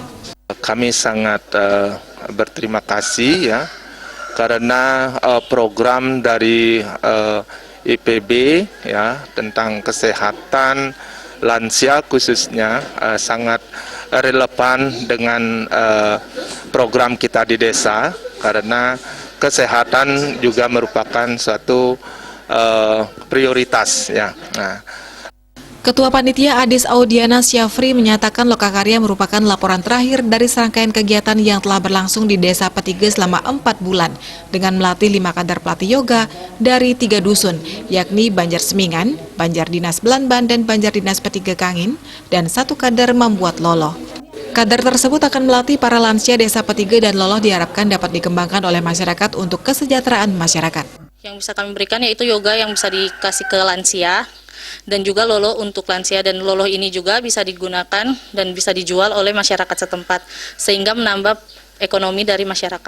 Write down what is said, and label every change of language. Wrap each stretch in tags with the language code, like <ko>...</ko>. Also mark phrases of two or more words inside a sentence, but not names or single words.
<id>Kami sangat berterima kasih ya karena program dari IPB ya tentang kesehatan lansia khususnya sangat relevan dengan program kita di desa karena kesehatan juga merupakan suatu prioritas ya. Ketua Panitia Adis Audiana Syafri menyatakan lokakarya merupakan laporan terakhir dari serangkaian kegiatan yang telah berlangsung di Desa Petiga selama 4 bulan dengan melatih 5 kader pelatih yoga dari 3 dusun, yakni Banjar Semingan, Banjar Dinas Belanban, dan Banjar Dinas Petiga Kangin, dan 1 kader membuat loloh. Kader tersebut akan melatih para lansia Desa Petiga dan loloh diharapkan dapat dikembangkan oleh masyarakat untuk kesejahteraan masyarakat. Yang bisa kami berikan yaitu yoga yang bisa dikasih ke lansia, dan juga loloh untuk lansia, dan loloh ini juga bisa digunakan dan bisa dijual oleh masyarakat setempat sehingga menambah ekonomi dari masyarakat.</id>